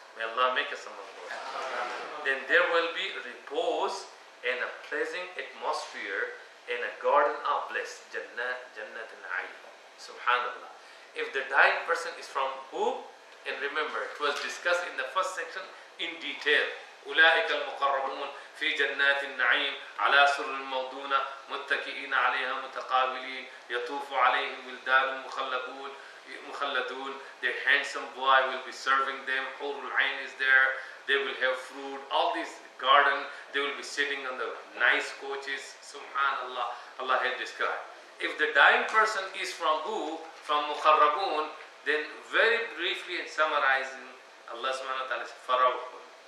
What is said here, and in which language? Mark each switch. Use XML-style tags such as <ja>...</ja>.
<en>May Allah make us among those. Then there will be repose and a pleasant atmosphere and a garden of bliss. Jannat Na'im. Subhanallah. If the dying person is from who? And remember, it was discussed in the first section in detail.</en> <ar>أولئك المقربون في جنات النعيم على سرر موضونة متكئين عليها متقابلين يطوف عليهم ولدان مخلدون.</ar> <en>Their handsome boy will be serving them. Hurul Ain is there. They will have fruit. All this garden. They will be sitting on the nice coaches. Subhanallah. Allah has described. If the dying person is from who? From Muqarrabun, then very briefly and summarizing, Allah subhanahu wa ta'ala says, Farawhun.</en>